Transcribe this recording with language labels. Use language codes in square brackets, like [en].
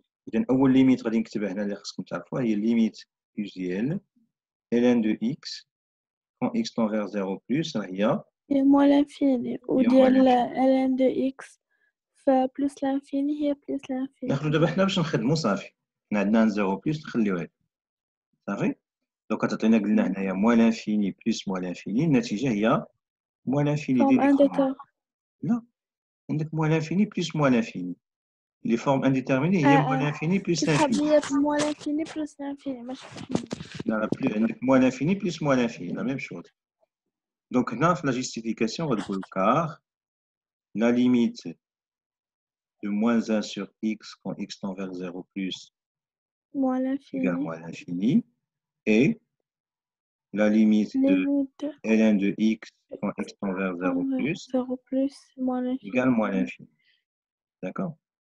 [ar] إذن أول ليميت غادي نكتبها هنا اللي خصكم تعرفوها هي ليميت UGL ln de x quand x tend vers 0 plus هي moins l'infini وديال ln de x فبلس l'infini هي بلس l'infini. ناخذ دابا حنا باش نخدموا صافي حنا عندنا 0 بلس نخليوها صافي دونك تعطينا قلنا هنايا [fr] moins l'infini plus moins l'infini النتيجة هي moins l'infini ديال لا عندك moins l'infini plus moins l'infini les formes indéterminées هي moins l'infini plus l'infini. [ar] moins l'infini plus l'infini ماشي [fr] لا plus عندك moins l'infini plus moins l'infini la même chose. Donc là la justification va dire car la limite de moins 1 sur x quand x tend vers 0 plus égale moins l'infini et la limite de ln de x quand x tend vers 0 plus égale moins l'infini. D'accord.